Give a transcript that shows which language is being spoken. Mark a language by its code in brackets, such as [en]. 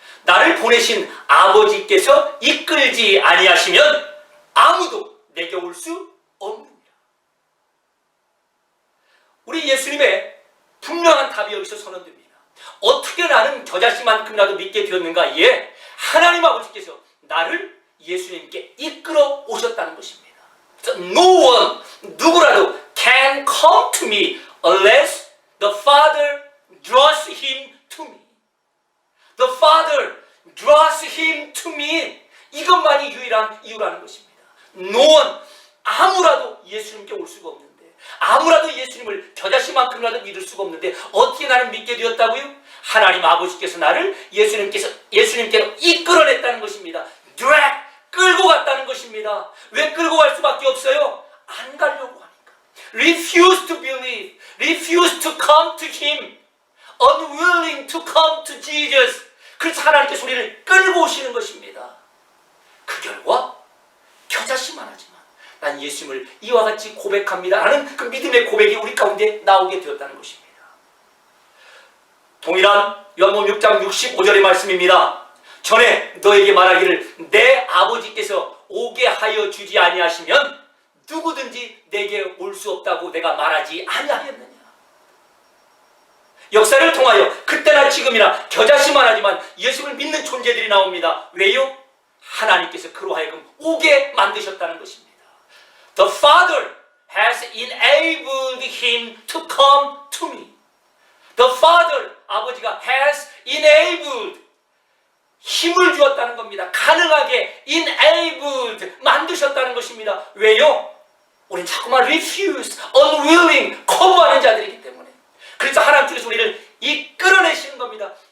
[ko] 나를 보내신 아버지께서 이끌지 아니하시면 아무도 내게 올 수 없느니라. 우리 예수님의 분명한 답이 여기서 선언됩니다. 어떻게 나는 저자신만큼이라도 믿게 되었는가? 예, 하나님 아버지께서 나를 예수님께 이끌어 오셨다는 것입니다. [en] No one, [ko] 누구라도 [en] can come to me unless the Father draws him to me. The Father draws him to me. [ko] 이것만이 유일한 이유라는 것입니다. [en] No one, [ko] 아무라도 예수님께 올 수가 없는데, 아무라도 예수님을 저자신만큼이라도 믿을 수가 없는데 어떻게 나를 믿게 되었다고요? 하나님 아버지께서 나를 예수님께로 이끌어냈다는 것입니다. drag, 끌고 갔다는 것입니다. 왜 끌고 갈 수밖에 없어요? 안 가려고 하니까. [en] refuse to believe, refuse to come to him, unwilling to come to Jesus. [ko] 그래서 하나님께서 우리를 끌고 오시는 것입니다. 그 결과 겨자씨만 하지만 난 예수님을 이와 같이 고백합니다 라는 그 믿음의 고백이 우리 가운데 나오게 되었다는 것입니다. 동일한 요한복음 6장 65절의 말씀입니다. 전에 너에게 말하기를 내 아버지께서 오게 하여 주지 아니하시면 누구든지 내게 올 수 없다고 내가 말하지 아니하였느냐. 역사를 통하여 그때나 지금이나 겨자씨만 하지만 예수를 믿는 존재들이 나옵니다. 왜요? 하나님께서 그로 하여금 오게 만드셨다는 것입니다. [en] The Father has enabled him to come to me. The Father, [ko] 아버지가 [en] has enabled, [ko] 힘을 주었다는 겁니다. 가능하게 enabled, 만드셨다는 것입니다. 왜요? 우리는 자꾸만 [en] refuse, unwilling, [ko] 거부하는 자들이기 때문에. 그래서 하나님께서 우리를 이끌어내시는 겁니다.